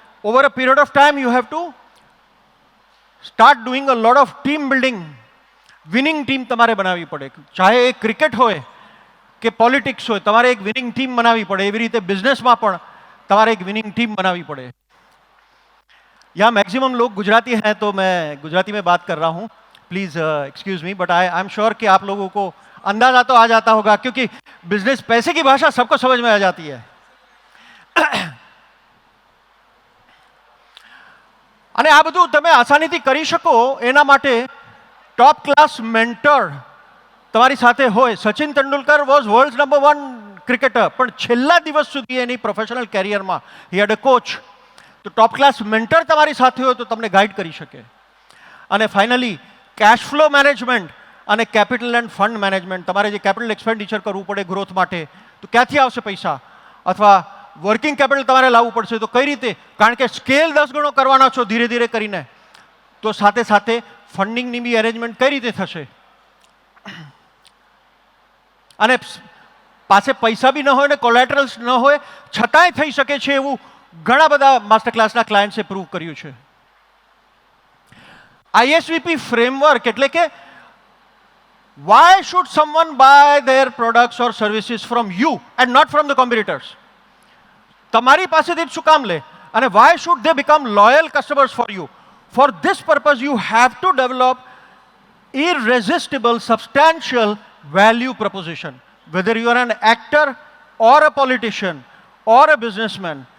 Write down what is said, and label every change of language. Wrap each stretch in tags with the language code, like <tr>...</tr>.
<en>Over a period of time you have to start doing a lot of team building.</en> <gu>Winning team તમારે બનાવવી પડે. ચાહે એ cricket હોય કે પોલિટિક્સ હોય, તમારે એક વિનિંગ ટીમ બનાવવી પડે. એવી રીતે બિઝનેસમાં પણ તમારે એક</gu> <hi>विनिंग टीम बनानी पड़े. यहाँ मैक्सिमम लोग गुजराती हैं तो मैं गुजराती में बात कर रहा हूँ,</hi> <en>please excuse me, but I am sure</en> <hi>कि आप लोगों को अंदाजा तो आ जाता होगा क्योंकि बिजनेस पैसे की भाषा सबको समझ में आ जाती है.</hi> <gu>અને આ બધું તમે આસાનીથી કરી શકો એના માટે ટોપ ક્લાસ મેન્ટર તમારી સાથે હોય. Sachin Tendulkar</gu> <en>was world number 1 cricketer,</en> <gu>પણ છેલ્લા દિવસ સુધી એની પ્રોફેશનલ કેરિયરમાં</gu> <en>He had a coach.</en> <gu>તો ટોપ ક્લાસ મેન્ટર તમારી સાથે હોય તો તમને ગાઈડ કરી શકે. અને ફાઇનલી કેશ ફ્લો મેનેજમેન્ટ અને કેપિટલ એન્ડ ફંડ મેનેજમેન્ટ. તમારે જે કેપિટલ એક્સપેન્ડિચર કરવું પડે ગ્રોથ માટે તો ક્યાંથી આવશે પૈસા, અથવા વર્કિંગ કેપિટલ તમારે લાવવું પડશે તો કઈ રીતે, કારણ કે સ્કેલ 10 ગણો કરવાના છો ધીરે ધીરે કરીને, તો સાથે સાથે ફંડિંગની બી એરેન્જમેન્ટ કઈ રીતે થશે. અને પાસે પૈસા બી ન હોય ને કોલેટરલ્સ ન હોય છતાંય થઈ શકે છે એવું ઘણા બધા માસ્ટર ક્લાસના ક્લાયન્ટ્સે પ્રૂવ કર્યું છે. ISVP ફ્રેમવર્ક એટલે કે</gu> <en>why should someone buy their products or services from you and not from the competitors?</en> <gu>તમારી પાસેથી જ શું કામ લે,</gu> <en>અને why should they become loyal customers for you? For this purpose you have to develop irresistible substantial value proposition. Whether you are an actor or a politician or a businessman,</en>